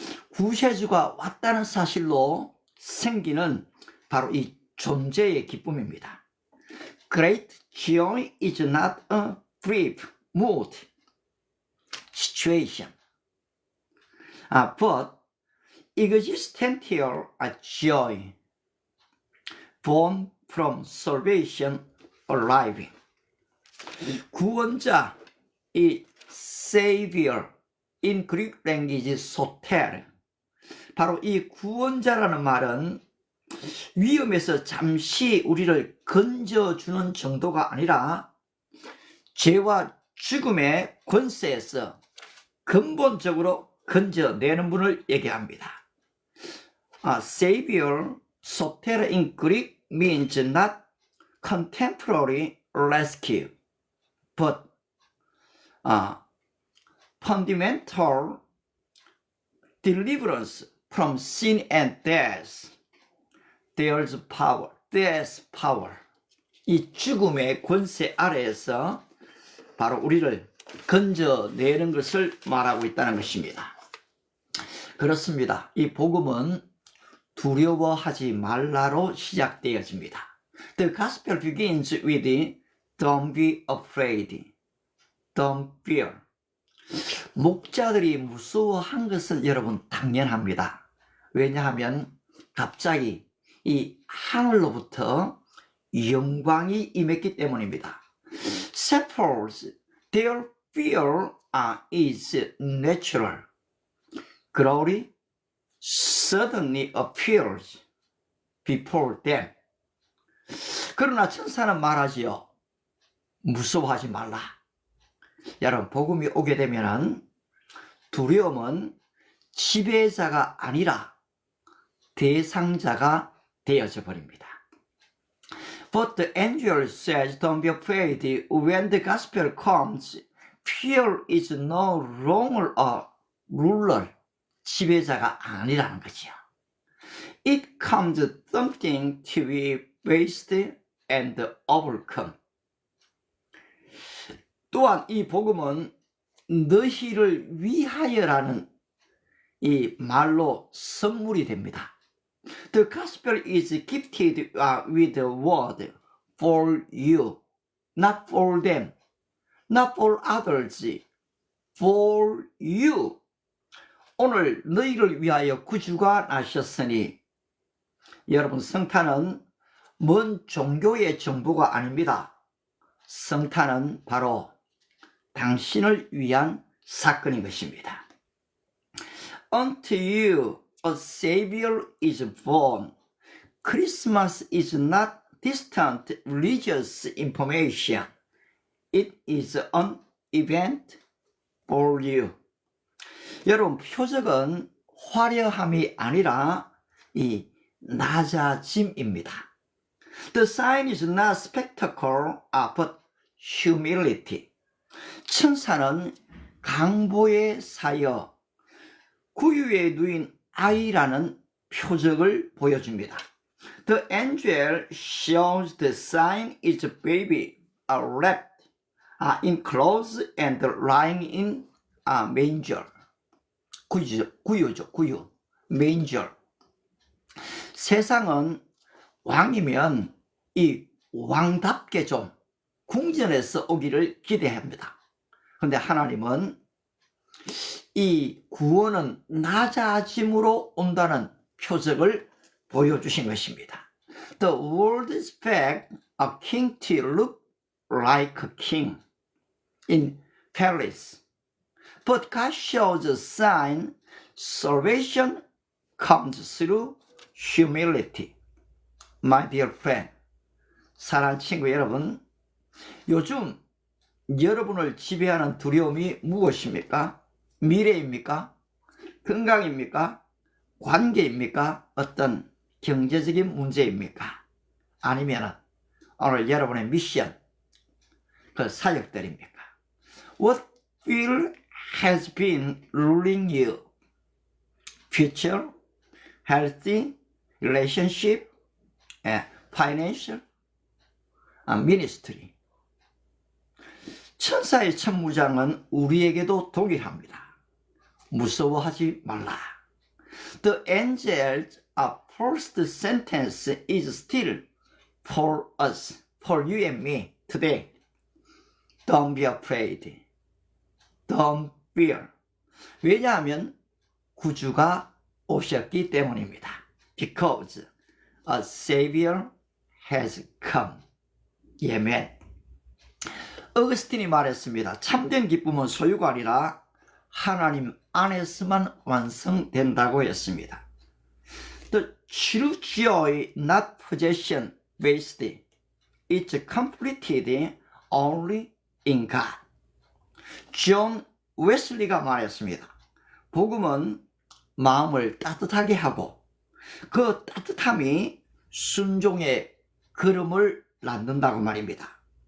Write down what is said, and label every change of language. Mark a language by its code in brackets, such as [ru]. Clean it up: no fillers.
[ko] 구세주가 왔다는 사실로 생기는 바로 이 존재의 기쁨입니다. [en] Great joy is not a brief mood situation, but existential joy born from salvation arriving. 구원자, 이 Savior, in Greek language soter. [ko] 바로 이 구원자라는 말은 위험에서 잠시 우리를 건져주는 정도가 아니라 죄와 죽음의 권세에서 근본적으로 건져내는 분을 얘기합니다. [en] Savior, soter in Greek means not contemporary rescue, but fundamental deliverance from sin and death. There's power. There's power. [ko] 이 죽음의 권세 아래에서 바로 우리를 건져내는 것을 말하고 있다는 것입니다. 그렇습니다. 이 복음은 두려워하지 말라로 시작되어집니다. [en] The gospel begins with don't be afraid. Don't fear. [ko] 목자들이 무서워한 것은 여러분 당연합니다. 왜냐하면 갑자기 이 하늘로부터 영광이 임했기 때문입니다. [en] Shepherds, their fear is natural. Glory suddenly appears before them. [ko] 그러나 천사는 말하지요. 무서워하지 말라. 여러분, 복음이 오게 되면은 두려움은 지배자가 아니라 대상자가 되어져 버립니다. [en] But the angel says, don't be afraid. When the gospel comes, fear is no longer a ruler. [ko] 지배자가 아니라는 거죠. [en] It comes something to be faced and overcome. [ko] 또한 이 복음은 너희를 위하여라는 이 말로 선물이 됩니다. [en] The gospel is gifted with the word for you, not for them, not for others, for you. [ko] 오늘 너희를 위하여 구주가 나셨으니. 여러분, 성탄은 먼 종교의 정보가 아닙니다. 성탄은 바로 당신을 위한 사건인 것입니다. [en] Unto you a Savior is born. Christmas is not distant religious information. It is an event for you. [ko] 여러분, 표적은 화려함이 아니라 이 낮아짐입니다. [en] The sign is not spectacle, but humility. [ko] 천사는 강보에 사여 구유에 누인 아이라는 표적을 보여줍니다. [en] The angel shows the sign is a baby wrapped in clothes and lying in a manger. [ko] 구유. manger. 세상은 왕이면 이 왕답게 좀 궁전에서 오기를 기대합니다. 그런데 하나님은 이 구원은 낮아짐으로 온다는 표적을 보여주신 것입니다. [en] The world expects a king to look like a king in palace. But God shows a sign salvation comes through humility. My dear friend, [ko] 사랑하는 친구 여러분, 요즘 여러분을 지배하는 두려움이 무엇입니까? 미래입니까? 건강입니까? 관계입니까? 어떤 경제적인 문제입니까? 아니면 오늘 여러분의 미션, 그 사역들입니까? [en] What fear has been ruling you? Future, healthy, relationship, financial, ministry. [ko] 천사의 천무장은 우리에게도 동일합니다. 무서워하지 말라. [en] The angel's first sentence is still for us, for you and me today. Don't be afraid. Don't fear. [ko] 왜냐하면 구주가 오셨기 때문입니다. [en] Because a Savior has come. [ko] 아멘. 어거스틴이 말했습니다. 참된 기쁨은 소유가 아니라 하나님 안에서만 완성된다고 했습니다. [en] The true joy not possession based. It's completed only in God. [ko] 존 웨슬리가 말했습니다. 복음은 마음을 따뜻하게 하고 그 따뜻함이 순종의 걸음을 낳는다고 말입니다.